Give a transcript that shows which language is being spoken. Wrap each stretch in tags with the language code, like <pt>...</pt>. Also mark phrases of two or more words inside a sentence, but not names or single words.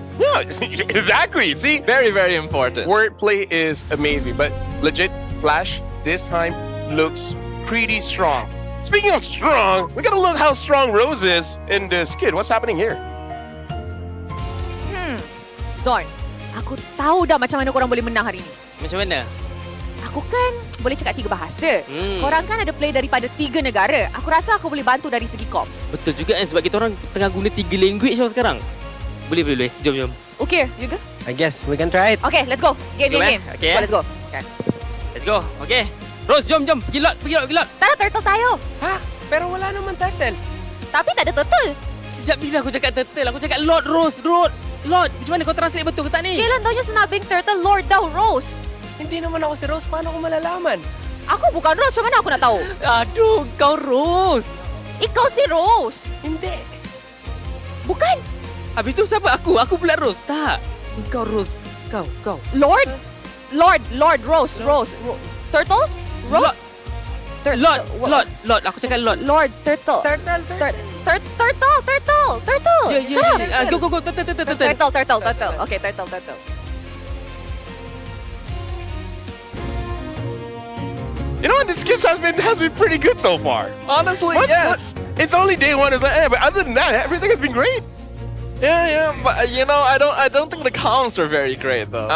<en>Yeah, exactly. See, Very, very important. wordplay is amazing, but legit, Flash this time looks pretty strong. Speaking of strong, we gotta look how strong Rose is in this kid. What's happening here? Zorn,</en> <ms>aku tahu dah macam mana korang boleh menang hari ni. Macam mana? Aku kan boleh cakap 3 bahasa. Korang kan ada play daripada 3 negara. Aku rasa aku boleh bantu dari segi comms. Betul juga kan sebab kita orang tengah guna 3 language tau sekarang. Boleh. Jom.</ms> <en>Okay, you go? I guess we can try it. Okay, let's go. Game. Okay, Let's go. Let's go. Okay. Rose,</en> <ms>jom. Pergi lot.</ms> <tl>Tara, turtle tayo. Ha? Pero wala naman turtle.</tl> <ms>Tapi tak ada turtle. Sejak bila aku cakap turtle? Aku cakap Lord Rose. Lord. Macam mana kau translate betul ke tak ni?</ms> <tl>Kailan daw niya sinabing turtle? Lord daw, Rose. Hindi naman ako si Rose. Paano ko malalaman?</tl> <ms>Aku bukan Rose. Macam mana aku nak tahu? Aduh, kau Rose.</ms> <tl>Ikaw si Rose. Hindi.</tl> <ms>Bukan. Habis tu siapa aku? Aku pula Rose. Tak. Kau Rose. Kau. Lord, Rose. Turtle? Rose? Lord. Aku cakap Lord. Lord, turtle. Turtle. Turtle. Ya. Sekarang.</ms> <en>Go. Turtle. Okay, turtle. You know what? This kid has been pretty good so far. Honestly, yes. It's only day 1. It's like, but other than that, everything has been great. Yeah, but I don't think the comms were very great though.</en>